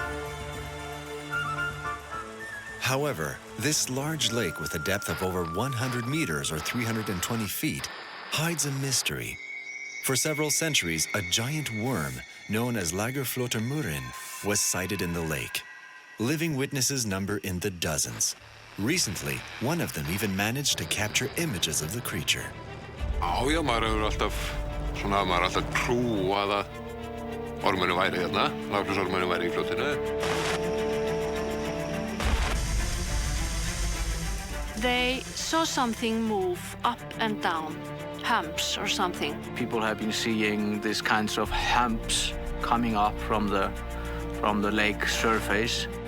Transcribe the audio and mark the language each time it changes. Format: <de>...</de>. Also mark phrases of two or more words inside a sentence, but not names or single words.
<en>However, this large lake with a depth of over 100 meters or 320 feet hides a mystery. For several centuries, a giant worm known as Lagerflotermurin was sighted in the lake. Living witnesses number in the dozens. Recently, one of them even managed to capture images of the creature.</en> <is>Já, maður hefur alltaf trúað að ormurinn væri hérna, Lagerflotermurin væri í fljótinu.</is> <en>They saw something move up and down, humps or something. People have been seeing these kinds of humps coming up from the lake surface.</en>